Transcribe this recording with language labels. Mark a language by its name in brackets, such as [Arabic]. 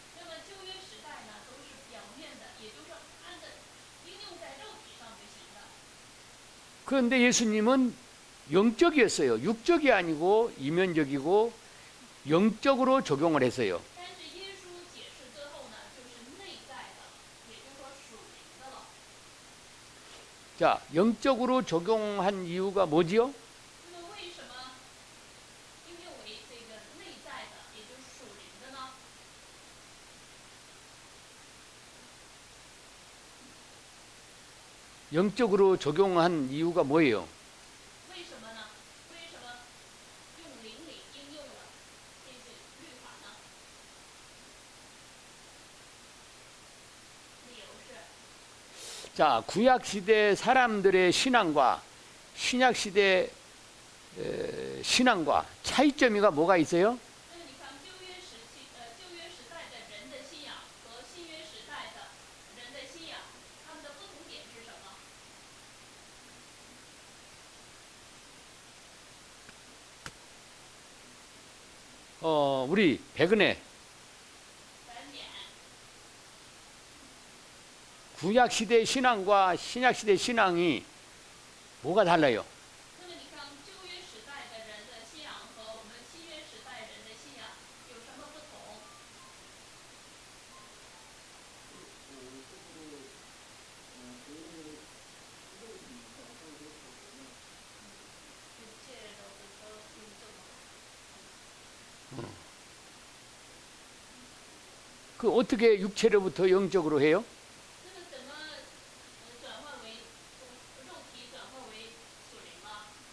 [Chinese] 那么旧约时代呢，都是表面的，也就是说按照应用在肉体上就行的。 [Korean] 그런데 예수님은 영적이었어요. 육적이 아니고 이면적이고 영적으로 적용을 했어요. [Chinese] 但是耶稣解释之后呢，就是内在的，也就是说属灵的了。 [Korean] 자, 영적으로 적용한 이유가 뭐지요? [Chinese] 那么为什么应用为这个内在的，也就是属灵的呢？ [Korean] 영적으로 적용한 이유가 뭐예요? [Chinese] 为什么呢？为什么用灵里应用了这些律法呢？理由是， [Korean] 자, 구약 시대 사람들의 신앙과 신약 시대 신앙과 차이점이가 뭐가 있어요? [Chinese] 那么你看旧约时代的人的信仰和新约时代的人的信仰，他们的不同点是什么？ [Korean] 우리 백은혜 繁衍。 구약 시대 신앙과 신약 시대 신앙이 뭐가 달라요? [Chinese] 那么你看旧约时代的人的信仰和我们新约时代人的信仰有什么不同？借着的说用这么 [Korean] 그 어떻게 육체로부터 영적으로 해요? [Chinese] 那么怎么转换为从肉体转换为属灵了？